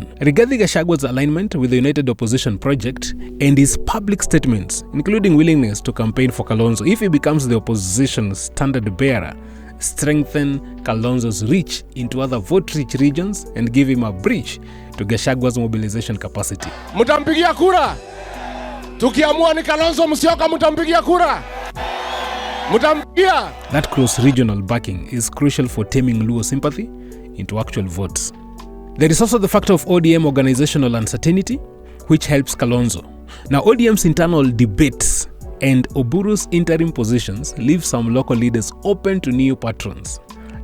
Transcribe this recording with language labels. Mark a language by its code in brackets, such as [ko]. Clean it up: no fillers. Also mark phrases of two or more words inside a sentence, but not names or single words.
[en] Regarding Gachagwa's alignment with the United Opposition Project and his public statements, including willingness to campaign for Kalonzo if he becomes the opposition's standard bearer, strengthen Kalonzo's reach into other vote-rich regions and give him a bridge to Gachagwa's mobilization capacity. [sw] Mutampigia kura? Tukiamua ni Kalonzo Musyoka, mutampigia kura? Mutampigia? [en] That close regional backing is crucial for taming Luo sympathy into actual votes. There is also the factor of ODM organizational uncertainty, which helps Kalonzo. Now, ODM's internal debates and Oburu's interim positions leave some local leaders open to new patrons.